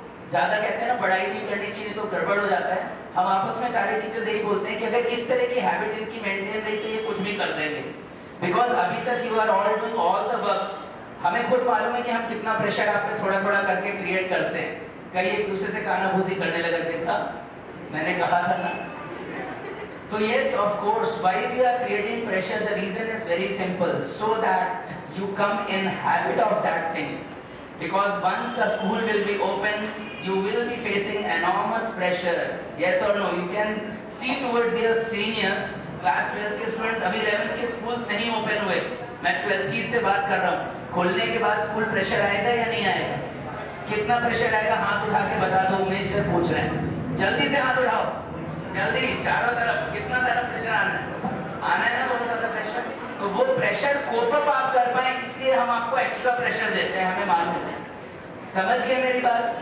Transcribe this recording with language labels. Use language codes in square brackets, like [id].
[hi] ज़्यादा कहते हैं ना पढ़ाई नहीं करनी चाहिए तो गड़बड़ हो जाता है। हम आपस में सारे टीचर्स यही बोलते हैं कि अगर इस तरह की हैबिट इनकी मेंटेन रही तो ये कुछ भी कर देंगे। [en] because [hi] अभी तक [en] You are all doing all the works. [hi] हमें खुद मालूम है कि हम कितना प्रेशर आप पे थोड़ा थोड़ा करके क्रिएट करते हैं। कई एक दूसरे से कानाफूसी करने लगे, देखा मैंने कहा था ना। [en] तो yes, of course, why we are creating pressure, the reason is very simple, so that you come in habit of that thing. Because once the school will be open, you will be facing enormous pressure. Yes or no? You can see towards your seniors, class 12 के students, [hi] अभी 11th के schools नहीं open हुए। मैं 12th से बात कर रहा हूँ। खोलने के बाद स्कूल प्रेशर आएगा या नहीं आएगा? कितना प्रेशर आएगा? हाथ उठा के बता दो, उमेश सर पूछ रहे हैं। जल्दी से हाथ उठाओ, जल्दी, चारों तरफ कितना सारा प्रेशर आना है ना, बहुत ज्यादा प्रेशर। तो वो प्रेशर कोप अप आप कर पाए इसलिए हम आपको एक्स्ट्रा प्रेशर देते हैं, हमें मालूम है। समझ गए मेरी बात?